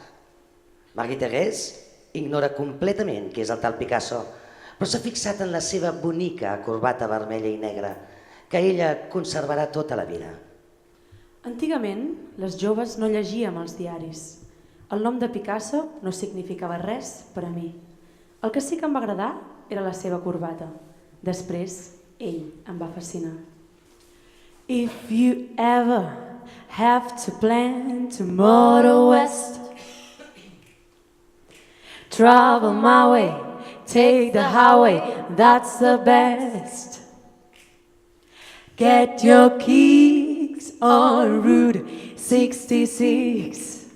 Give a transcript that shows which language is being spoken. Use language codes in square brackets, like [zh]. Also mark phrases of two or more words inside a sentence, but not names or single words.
[ca] Marie-Thérèse ignora completament qui és el tal Picasso, però s'ha fixat en la seva bonica corbata vermella i negra, que ella conservarà tota la vida. Antigament, les joves no llegíem els diaris. El nom de Picasso no significava res per a mi. El que sí que em va agradar era la seva corbata. Després, ell em va fascinar. [en] If you ever have to plan to motor west, travel my way, take the highway, that's the best. Get your kicks on Route 66.